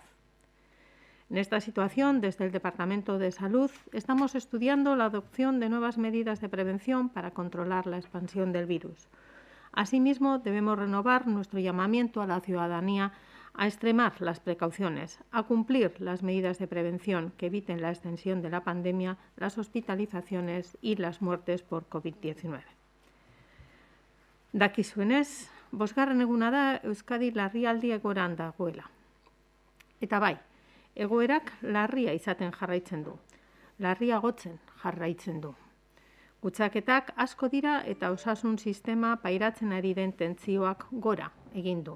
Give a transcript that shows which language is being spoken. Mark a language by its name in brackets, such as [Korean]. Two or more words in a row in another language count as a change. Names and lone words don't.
[Spanish] En esta situación, desde el Departamento de Salud, estamos estudiando la adopción de nuevas medidas de prevención para controlar la expansión del virus. Asimismo, debemos renovar nuestro llamamiento a la ciudadanía a extremar las precauciones, a cumplir las medidas de prevención que eviten la extensión de la pandemia, las hospitalizaciones y las muertes por COVID-19. [Basque] Dakizuenez, 5. eguna da Euskadi larrialdi egoeran dagoela. Eta bai, egoerak larria izaten jarraitzen du, larriagotzen jarraitzen du. Kutsaketak asko dira eta osasun sistema pairatzen ari den tentsioak gora egin du.